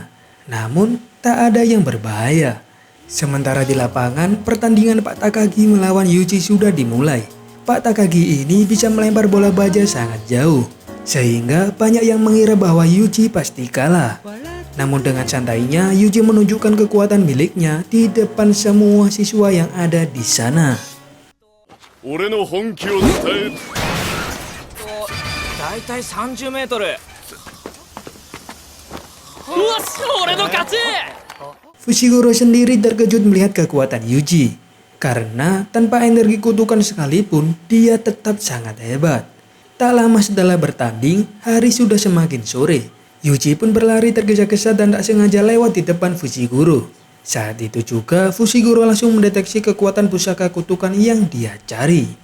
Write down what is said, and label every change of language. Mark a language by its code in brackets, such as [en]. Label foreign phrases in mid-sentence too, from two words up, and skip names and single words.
[id] Namun, tak ada yang berbahaya. Sementara di lapangan, pertandingan Pak Takagi melawan Yuji sudah dimulai. Pak Takagi ini bisa melempar bola baja sangat jauh, sehingga banyak yang mengira bahwa Yuji pasti kalah. Namun dengan santainya, Yuji menunjukkan kekuatan miliknya di depan semua siswa yang ada di sana. [ja] 俺の本気を伝え。だいたい30メートル。うわっし、俺の勝ち。 [id] Fushiguro sendiri terkejut melihat kekuatan Yuji. Karena tanpa energi kutukan sekalipun, dia tetap sangat hebat. Tak lama setelah bertanding, hari sudah semakin sore. Yuji pun berlari tergesa-gesa dan tak sengaja lewat di depan Fushiguro. Saat itu juga, Fushiguro langsung mendeteksi kekuatan pusaka kutukan yang dia cari.